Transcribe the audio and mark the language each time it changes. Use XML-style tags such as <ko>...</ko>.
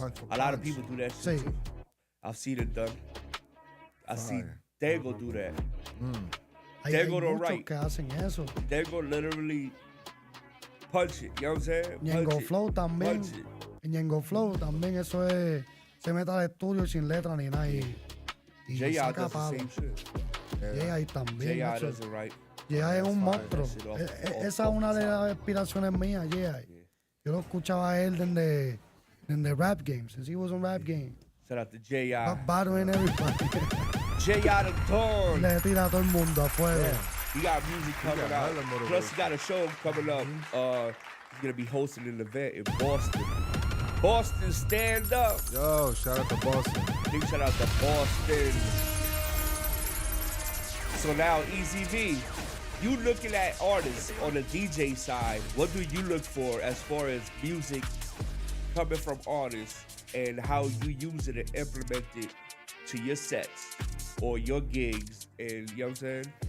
<en>A lot of people do that shit too. I've seen it done. I see Dago do that. Dago don't write.</en> <es>Que hacen eso.</es> <en>Dago literally punch it. You know what I'm saying?</en> <es>Ñengo Flow también. Ñengo Flow también, eso es. Se mete al estudio sin letra ni nada. Y</es> <en>J.I. does the same shit.</en> <es>J.I. también.</es> <en>J.I. doesn't write.</en> <es>J.I. es un monstruo. Esa es una de las inspiraciones mías, J.I. Yo lo escuchaba a él desde rap games,</es> <en>since he was on rap game. Shout out to J.I. Battling everybody. J.I. the Dawn.</en> <es>Le tira a todo el mundo afuera.</es> <en>He got music coming out. Plus, he got a show coming up. He's going to be hosting an event in Boston. Boston, stand up. Yo, shout out to Boston. Big shout out to Boston. So now, Easy V, you looking at artists on the DJ side, what do you look for as far as music coming from artists and how you use it and implement it to your sets or your gigs? And you know what I'm saying?</en>